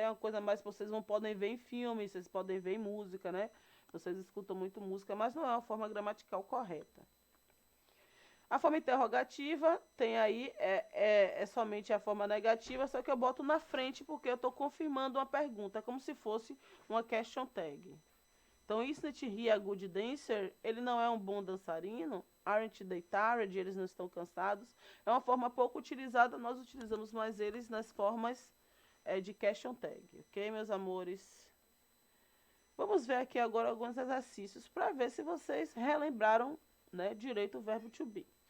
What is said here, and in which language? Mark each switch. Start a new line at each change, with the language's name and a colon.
Portuguese: É uma coisa mais que vocês não podem ver em filmes, vocês podem ver em música, né? Vocês escutam muito música, mas não é uma forma gramatical correta. A forma interrogativa tem aí, é somente a forma negativa, só que eu boto na frente porque eu estou confirmando uma pergunta, como se fosse uma question tag.
English: Então, isn't he a good dancer?
Portuguese: Ele não é um bom dançarino?
English: Aren't they tired?
Portuguese: Eles não estão cansados? É uma forma pouco utilizada, nós utilizamos mais eles nas formas de question tag, ok, meus amores? Vamos ver aqui agora alguns exercícios para ver se vocês relembraram, né, direito o verbo to be.